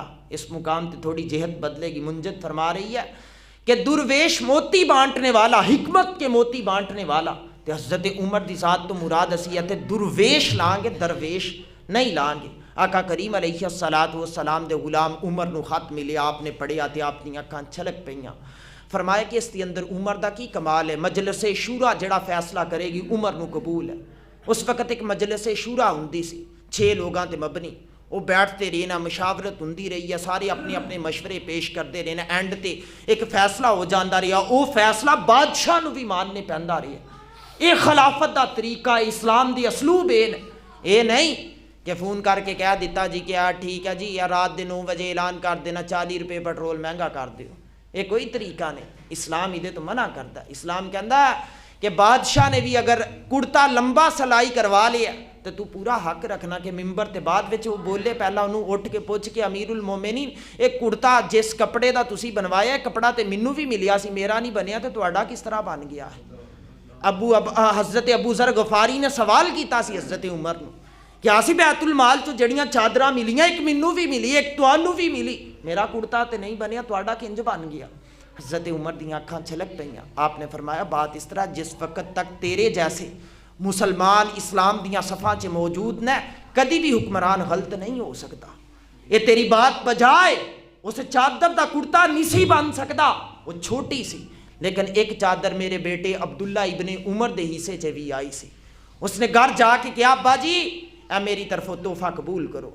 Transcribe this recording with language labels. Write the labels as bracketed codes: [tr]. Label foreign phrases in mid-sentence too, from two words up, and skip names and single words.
[ur] اس مقام تے تھوڑی جہت بدلے گی. منجد فرما رہی ہے کہ درویش موتی بانٹنے والا، حکمت کے موتی بانٹنے والا. [pa] تے حضرت عمر دی ذات تو مراد اسی ہے تے درویش لائیں گے، درویش نہیں لائیں گے. آقا کریم [ar] علیہ الصلوۃ والسلام [pa] دے غلام عمر نو خط ملیا، آپ نے پڑھیا تے آپ دی اکھاں چھلک پئیاں. فرمایا کہ اس دے اندر عمر دا کی کمال ہے. مجلس شورا جڑا فیصلہ کرے گی عمر نو قبول ہے. اس وقت ایک مجلس شورا ہوندی سی 6 لوگاں تے مبنی. وہ بیٹھتے رہنا، مشاورت ہوندی رہی ہے، سارے اپنے اپنے مشورے پیش کرتے رہنا. اینڈ تے ایک فیصلہ ہو جاندا رہا. وہ فیصلہ بادشاہ نو بھی ماننے پیندا رہا. یہ خلافت دا طریقہ، اسلام دی اسلوب اے نہیں کہ فون کر کے کہہ دیتا جی کہ یار ٹھیک ہے جی یا رات دے 9 بجے اعلان کر دینا 40 روپے پیٹرول مہنگا کر دیو. یہ کوئی طریقہ نہیں. اسلام ادھے تو منع کرتا. اسلام کہندا کہ بادشاہ نے بھی اگر کرتا لمبا سلائی کروا لیا تو پورا حق رکھنا کہ ممبر تے بعد وچ وہ بولے، پہلا انہوں اٹھ کے پوچھ کے [ar] امیر المومنین [pa] ایک کرتا جس کپڑے دا تسی بنوایا ہے کپڑا تے منوں بھی ملیا سی، میرا نہیں بنیا تے تہاڈا کس طرح بن گیا ہے. حضرت ابو ذر غفاری نے سوال کیتا سی حضرت عمر نو کہ آسی بیت المال چ جڑیاں چادراں ملیاں ایک منوں بھی ملی ایک تانوں بھی ملی، میرا کرتا تے نہیں بنیا، تہاڈا کنج بن گیا. حضرت عمر دی آنکھاں چھلک پئیاں. آپ نے فرمایا بات اس طرح، جس وقت تک تیرے جیسے مسلمان اسلام دیاں صفاں چ موجود نے کدی بھی حکمران غلط نہیں ہو سکتا. یہ تیری بات بجائے اس چادر دا کرتا نہیں سی بن سکتا، وہ چھوٹی سی، لیکن ایک چادر میرے بیٹے عبداللہ ابن عمر دے حصے چ بھی آئی سی. اس نے گھر جا کے کہا ابا جی اے میری طرف تحفہ قبول کرو.